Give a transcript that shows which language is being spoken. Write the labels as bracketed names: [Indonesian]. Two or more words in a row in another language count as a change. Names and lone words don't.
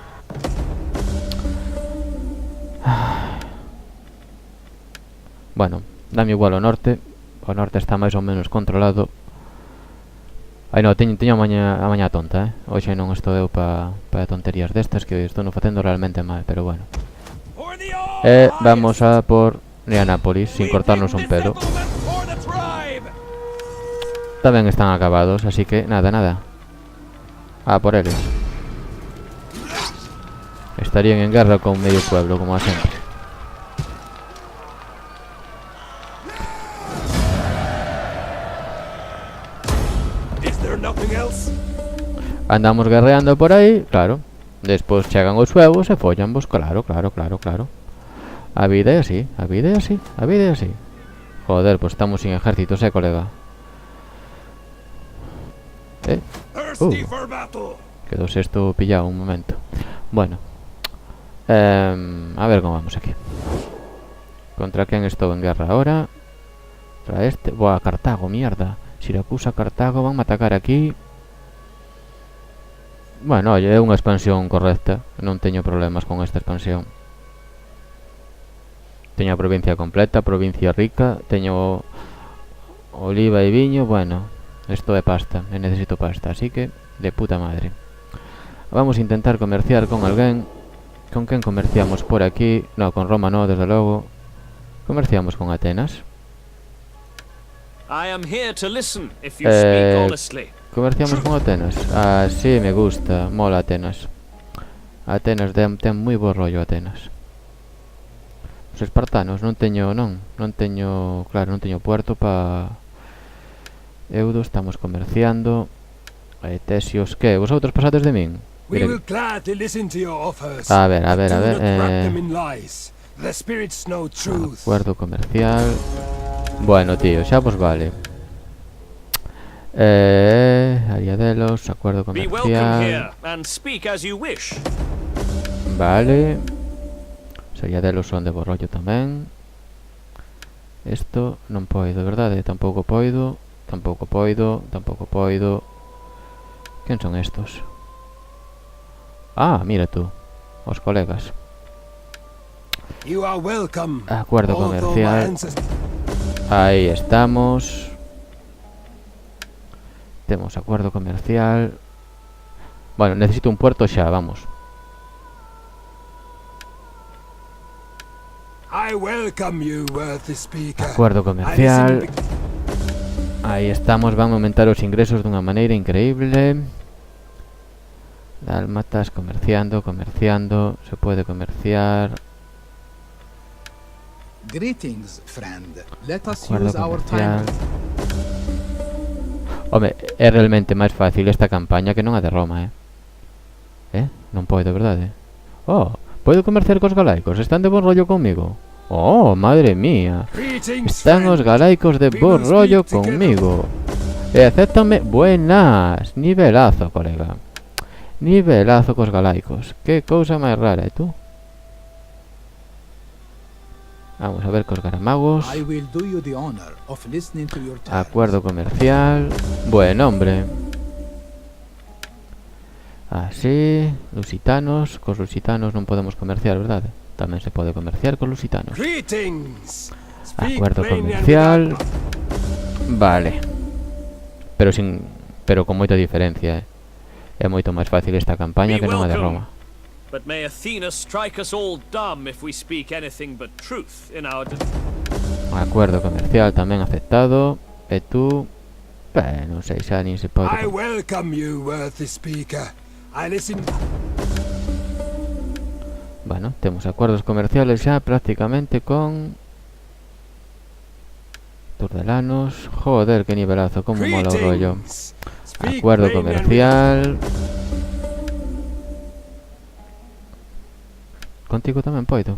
[Galician] Bueno, dame igual ao norte. O norte está máis ou menos controlado. Ai no, teño a maña tonta, Hoxe non estou eu pa tonterías destas, que estou non facendo realmente mal, pero bueno. [English] For the [Spanish] Vamos a por Neanápolis, sin cortarnos un pelo. [English] For the tribe! [Galician] Tamén están acabados, así que nada, nada. A por eles. Estarían en guerra con medio pueblo, como a sempre. [English] Is there nothing else? [Galician] Andamos guerreando por aí, claro. Despois chegan os huevos e follanvos, claro, claro, claro, claro. A vida é así, a vida é así, a vida é así. [Spanish] Joder, pues estamos sin ejércitos, colega. [English] Thirsty for battle! [Galician] Quedou esto pillado un momento. Bueno. A ver como vamos aquí. Contra quen estou en guerra ahora? Contra este... Boa, Cartago, mierda. Siracusa, Cartago, van a atacar aquí. Bueno, oye, é unha expansión correcta. Non teño problemas con esta expansión. Teño a provincia completa, provincia rica. Teño oliva e viño. Bueno, esto é pasta, e necesito pasta, así que [Spanish] de puta madre. [Galician] Vamos a intentar comerciar con alguén. Con quen comerciamos por aquí? No, con Roma no, desde logo. Comerciamos con Atenas. [English] I am here to listen if you speak honestly. [Spanish] Comerciamos con Atenas. Ah, sí, me gusta, mola Atenas. [Galician] Atenas ten moi bo rollo Atenas. Os espartanos non teño, claro, non teño puerto pa Eudo, estamos comerciando. Tesios, que? Vosotros pasades de min? [English] We [Galician] Mira- [English] will gladly listen to your offers. [Galician] A ver, [English] Do not wrap eh, them in lies. The spirits know truth. [Spanish] acuerdo comercial. [Galician] Bueno, tío, xa vos vale. [Spanish] Ariadelos, acuerdo [English] Be welcome [Spanish] comercial. [English] here and speak as you wish. [Galician] Vale. Os Ariadelos son de bo rollo tamén. Isto non poido, verdade? Tampouco poido. Tampouco poido. Tampouco poido. Quen son estos? Ah, mira tú. Os colegas. [English] You are welcome. [Spanish] Acuerdo [English] although my [Spanish] comercial. [English] ancestors- [Spanish] Ahí estamos. [Galician] Temos [Spanish] acuerdo comercial. [Galician] Bueno, necesito un puerto xa, vamos. [English] I welcome you, worthy speaker. [Spanish] Acuerdo [English] I [Spanish] comercial. [English] listen [Galician] Aí estamos, van a aumentar os ingresos dunha maneira increíble. Dálmatas, comerciando, comerciando. [Spanish] Se puede comerciar. [English] Greetings, friend. Let us [Spanish] Acuerdo [English] use our [Spanish] comercial. [English] time. [Galician] Home, é realmente máis fácil esta campaña que non a de Roma, Non podo, verdade? Oh, podo comerciar cos galaicos, están de bon rollo comigo. [Spanish] Oh, madre mía. [English] Greetings, [Galician] Están os [English] friend. [Galician] galaicos de bo rollo conmigo. E acéptame. Buenas. Nivelazo, colega. Nivelazo cos galaicos. Que cousa máis rara, tú? Vamos a ver cos garamagos. [English] I will do you the honor of listening to your terms. [Spanish] Acuerdo comercial. Buen hombre. Así. Lusitanos. [Galician] Cos lusitanos non podemos comerciar, verdade? Tamén se pode comerciar cos lusitanos. [English] Greetings. Speak [Spanish] Acuerdo [English] plainly and [Spanish] comercial. [English] without- [Galician] Vale. Pero con moita diferencia, É moito máis fácil esta campaña que non a de Roma. [English] But may Athena strike us all dumb if we speak anything but truth in our [Spanish] Acuerdo comercial [Galician] tamén aceptado. E tú... non sei, xa nin se pode... [English] I welcome you, worthy speaker. I listen. [Galician] Bueno, temos [Spanish] acuerdos comerciales [Galician] xa prácticamente con... Turdelanos. Joder, que nivelazo, como mola o rollo. [English] Greetings. Speak [Spanish] Acuerdo [English] plainly and [Galician] comercial. Contigo tamén poido.